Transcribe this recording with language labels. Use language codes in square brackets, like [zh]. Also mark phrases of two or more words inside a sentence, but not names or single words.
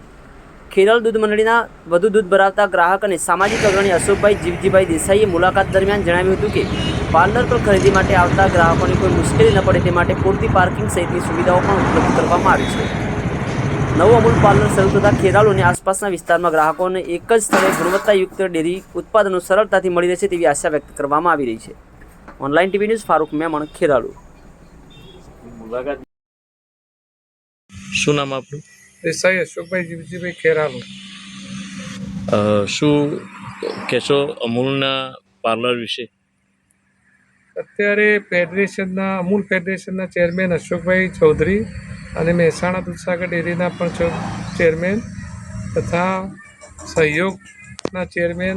[gu] ખેરાલુ દૂધ મંડળીના વધુ દૂધ ભરાવતા ગ્રાહક અને સામાજિક અગ્રણી અશોકભાઈ જીવજીભાઈ દેસાઈએ મુલાકાત દરમિયાન જણાવ્યું હતું કે પાર્લર પર ખરીદી માટે આવતા ગ્રાહકોને કોઈ મુશ્કેલી ન પડે તે માટે પૂરતી પાર્કિંગ સહિતની સુવિધાઓ પણ ઉપલબ્ધ કરવામાં આવી છે। નવું અમૂલ પાર્લર શરૂ થતાં ખેરાલુ અને આસપાસના વિસ્તારમાં ગ્રાહકોને એક જ સ્થળે ગુણવત્તાયુક્ત ડેરી ઉત્પાદનો સરળતાથી મળી રહેશે તેવી આશા વ્યક્ત કરવામાં આવી રહી છે। [en] online TV news फारूक मेमण खेरालू। [gu] શું નામ આપણું? દેસાઈ અશોકભાઈ જીવજીભાઈ ખેરાલુ। શું કહેશો અમૂલના પાર્લર વિશે? અત્યારે અમૂલ ફેડરેશનના ચેરમેન અશોકભાઈ ચૌધરી અને મહેસાણા દૂધસાગર ડેરીના પણ ચેરમેન તથા સહયોગના ચેરમેન